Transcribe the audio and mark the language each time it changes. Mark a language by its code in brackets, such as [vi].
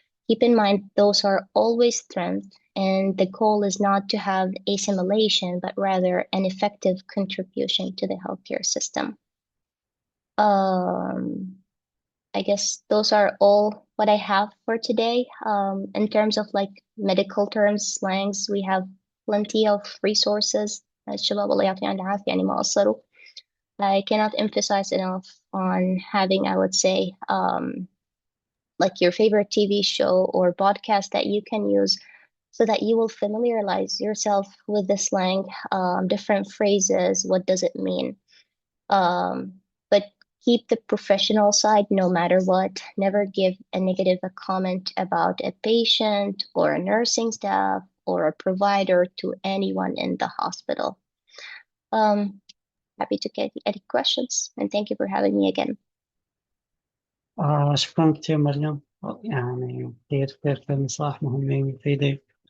[en] Keep in mind, those are always strengths, and the goal is not to have assimilation, but rather an effective contribution to the healthcare system. I guess those are all what I have for today. In terms of medical terms, slangs, we have plenty of resources. [ar] الشباب الله يعطيهم العافية يعني ما قصروا. [en] I cannot emphasize enough on having, I would say, your favorite TV show or podcast that you can use so that you will familiarize yourself with the slang, different phrases, what does it mean? But keep the professional side no matter what. Never give a negative comment about a patient or a nursing staff or a provider to anyone in the hospital. Happy to get any questions, and thank you for having me again. [ar] شكرا كثير مريم، يعني كثير كثير كثير نصائح مهمة ومفيدة.